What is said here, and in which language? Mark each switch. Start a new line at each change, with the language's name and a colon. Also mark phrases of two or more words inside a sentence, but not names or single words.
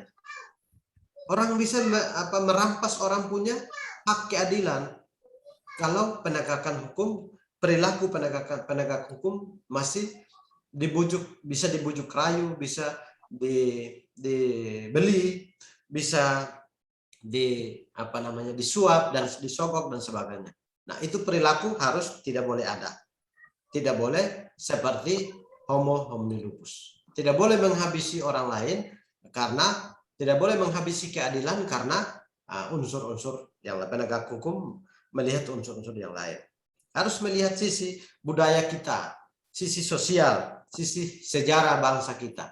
Indonesian: Orang bisa merampas orang punya hak keadilan kalau penegakan hukum, perilaku penegak hukum masih bisa dibujuk rayu, bisa dibeli, bisa disuap dan disogok dan sebagainya. Nah, itu perilaku harus tidak boleh ada. Tidak boleh seperti
Latin: homo homini lupus.
Indonesian: Tidak boleh menghabisi orang lain karena tidak boleh menghabisi keadilan karena unsur-unsur yang penegak hukum melihat unsur-unsur yang lain. Harus melihat sisi budaya kita, sisi sosial, sisi sejarah bangsa kita.